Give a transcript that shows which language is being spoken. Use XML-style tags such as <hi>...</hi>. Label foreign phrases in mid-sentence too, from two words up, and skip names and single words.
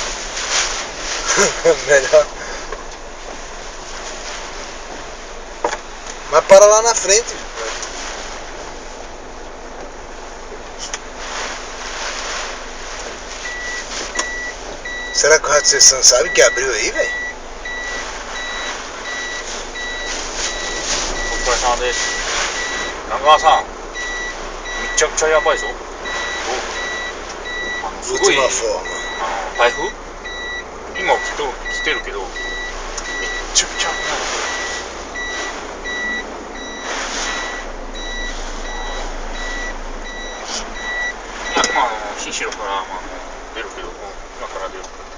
<pt>Melhor. Mas para lá na frente. Será que o Rato Sessão sabe que abriu aí, velho? O personal dele. Nagasa-san.</pt> <ja>めちゃくちゃやばいぞ。すごい</ja> <pt>Última forma.</pt> <ja>台風今来てるけどめっちゃくちゃ危ない。いや今新城から出るけど今から出る。</ja>